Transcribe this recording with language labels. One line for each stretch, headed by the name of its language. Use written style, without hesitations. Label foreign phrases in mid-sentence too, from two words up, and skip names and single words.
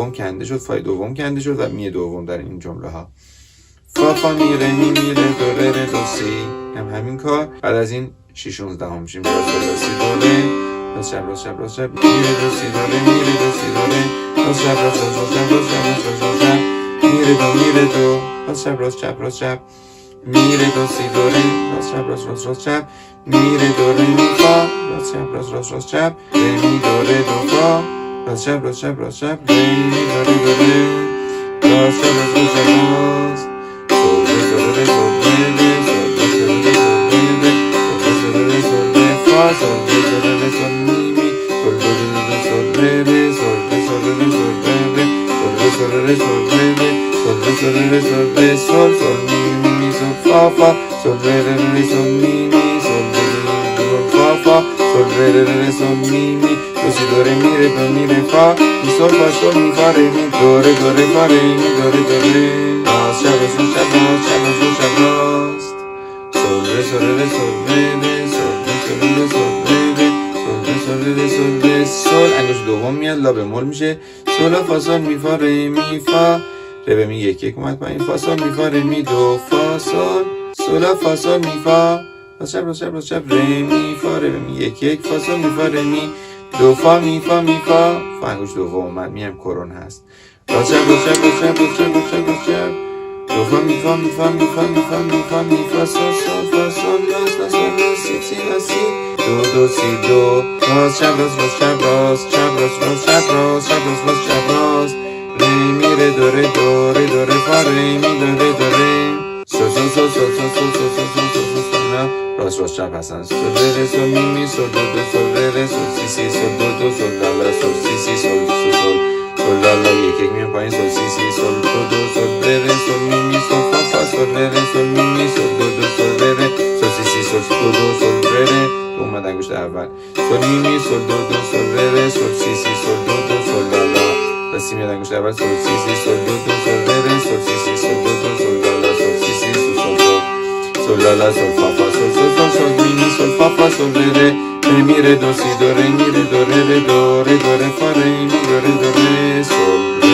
Persian: کنده شد، فای دوم کنده شد و می دوم در این جمله ها. فا فا می ره می می ره دو ره ره دو سی، هم همین کار. بعد از این 6/19 میشیم. راست ره سی دو ره، راست چپ راست چپ راست چپ، می ره دو سی دو ره می ره دو سی دو ره، راست چپ راست راست راست چپ راست چپ راست چپ، می ره دو راست چپ راست چپ راست چپ، می ره دو سی دو ره، راست چپ راست راست راست چپ، می ره دو ره می فا، راست چپ راست راست راست چپ، ره می دو ره دو فا، راست چپ راست چپ راست چپ، ره می دو ره دو ره، راست چپ راست راست چپ راست، sol re sol re sol re re sol re sol re sol re re sol re sol re fa sol re sol re sol mi mi sol re sol re sol re sol re sol re re sol re sol re sol re sol re sol sol mi mi sol fa fa sol re sol mi mi sol re fa fa sol re sol mi mi do si do re mi re fa mi sol mi fa re mi do re fa re mi do re راست چپ راست چپ راست چپ راست چپ راست، sol re sol re sol re re sol re sol re sol re re sol re sol re sol re sol. انگشت دوم میاد لا بمول میشه. sol فا سول می فا ره می فا، ره به می یک یک اومد پایین، فا سول می فا ره می دو فا سول، sol فا سول می فا، راست چپ راست چپ راست چپ، ره می فا ره به می یک یک، فا سول می فا ره می دو فا می فا می فا، فا انگشت دوم اومد، می هم کرون هست. راست چپ راست چپ راست چپ راست چپ راست چپ راست چپ، دو فا می فا می فا می فا می فا می فا می فا سول سول فا سول لاس لا سول لا سی سی لا سی دو دو سی دو، راست چپ راست راست چپ راست چپ راست راست چپ راست چپ راست راست چپ راست، ره می ره دو ره دو ره دو ره فا ره می دو ره دو ره سول سول سول سول سول سول سول سول سول سول سول نه راست راست چپ هستن. سول ره سول می می سول دو دو سول ره سول سی سی سول دو دو سول لا لا سول سی سی سول سول سول sol la la یک یک میام پایین، sol si si sol do do sol re re sol mi mi sol fa fa sol re re sol mi mi sol do do sol re re sol si si sol do do sol re re اومد انگشت اول، sol mi mi sol do do sol re re sol si si sol do do sol la la la سی میاد انگشت اول، sol si si sol do do sol re re sol si si sol do do sol la la sol si si sol sol sol la la sol fa fa sol sol sol sol mi mi sol fa fa sol re re re mi re do si do re mi re do re re do re do re fa re mi do re do re sol